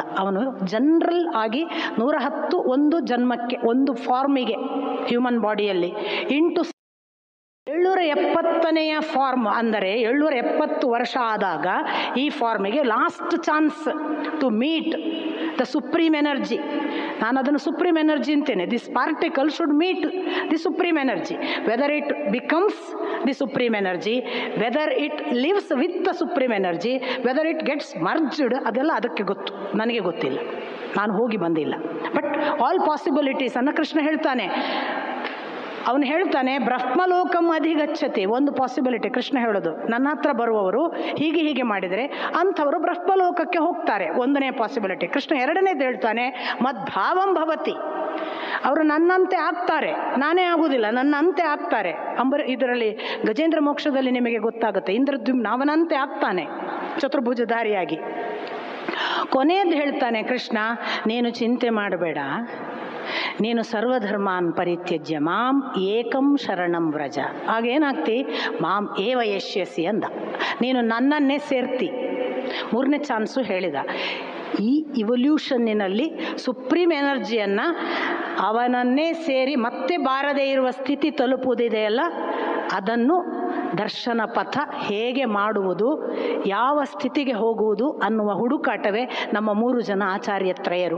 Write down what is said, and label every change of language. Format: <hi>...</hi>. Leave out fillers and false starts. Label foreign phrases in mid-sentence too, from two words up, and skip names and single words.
<kn>ಅವನು ಜನರಲ್ ಆಗಿ 110 ಒಂದು ಜನ್ಮಕ್ಕೆ ಒಂದು ಫಾರ್ಮಿಗೆ</kn> <en>human bodyಯಲ್ಲಿ</en> <kn>ಇಂಟು 770ನೆಯ ಫಾರ್ಮ್ ಅಂದರೆ 770 ವರ್ಷ ಆದಾಗ ಈ ಫಾರ್ಮಿಗೆ</kn> <en>last chance to meet the supreme energy.</en> <kn>ನಾನು ಅದನ್ನು</kn> <en>supreme energy ಅಂತೇನೆ. this particle should meet the supreme energy. whether it becomes the supreme energy, whether it lives with the supreme energy, whether it gets merged,</en> <kn>ಅದೆಲ್ಲ ಅದಕ್ಕೆ ಗೊತ್ತು, ನನಗೆ ಗೊತ್ತಿಲ್ಲ, ನಾನು ಹೋಗಿ ಬಂದಿಲ್ಲ.</kn> <en>but all possibilities</en> <kn>ಅನ್ನು ಕೃಷ್ಣ ಹೇಳ್ತಾನೆ. ಅವನು ಹೇಳ್ತಾನೆ,</kn> <sa>ಬ್ರಹ್ಮಲೋಕಂ ಅಧಿಗಚ್ಚತಿ.</sa> <kn>ಒಂದು ಪಾಸಿಬಿಲಿಟಿ ಕೃಷ್ಣ ಹೇಳೋದು, ನನ್ನ ಹತ್ರ ಬರುವವರು ಹೀಗೆ ಮಾಡಿದರೆ ಅಂಥವರು ಬ್ರಹ್ಮಲೋಕಕ್ಕೆ ಹೋಗ್ತಾರೆ. 1ನೇ ಪಾಸಿಬಿಲಿಟಿ. ಕೃಷ್ಣ 2ನೇದು ಹೇಳ್ತಾನೆ,</kn> <sa>ಮದ್ಭಾವಂ ಭವತಿ.</sa> <kn>ಅವರು ನನ್ನಂತೆ ಆಗ್ತಾರೆ, ನಾನೇ ಆಗುವುದಿಲ್ಲ, ನನ್ನಂತೆ ಆಗ್ತಾರೆ. ಇದರಲ್ಲಿ ಗಜೇಂದ್ರ ಮೋಕ್ಷದಲ್ಲಿ ನಿಮಗೆ ಗೊತ್ತಾಗುತ್ತೆ, ಇಂದ್ರದ್ಯುಮ್ನ ಅವನಂತೆ ಆಗ್ತಾನೆ ಚತುರ್ಭುಜಧಾರಿಯಾಗಿ. ಕೊನೆಯದು ಹೇಳ್ತಾನೆ ಕೃಷ್ಣ, ನೀನು ಚಿಂತೆ ಮಾಡಬೇಡ, ನೀನು</kn> <sa>ಸರ್ವಧರ್ಮಾನ್ ಪರಿತ್ಯಜ್ಯ ಮಾಂ ಏಕಂ ಶರಣಂ ವ್ರಜ.</sa> <kn>ಆಗೇನಾಗ್ತಿ?</kn> <sa>ಮಾಂ ಏವ ಯಶ್ಯಸಿ</sa> <kn>ಅಂದ. ನೀನು ನನ್ನನ್ನೇ ಸೇರ್ತಿ. 3ನೇ ಚಾನ್ಸು ಹೇಳಿದ. ಈ ಇವಲ್ಯೂಷನ್ನಿನಲ್ಲಿ</kn> <en>supreme energyಯನ್ನು</en> <kn>ಅವನನ್ನೇ ಸೇರಿ ಮತ್ತೆ ಬಾರದೇ ಇರುವ ಸ್ಥಿತಿ ತಲುಪುವುದಿದೆಯಲ್ಲ, ಅದನ್ನು ದರ್ಶನ ಪಥ ಹೇಗೆ ಮಾಡುವುದು, ಯಾವ ಸ್ಥಿತಿಗೆ ಹೋಗುವುದು ಅನ್ನುವ ಹುಡುಕಾಟವೇ ನಮ್ಮ 3 ಜನ ಆಚಾರ್ಯತ್ರಯರು.</kn>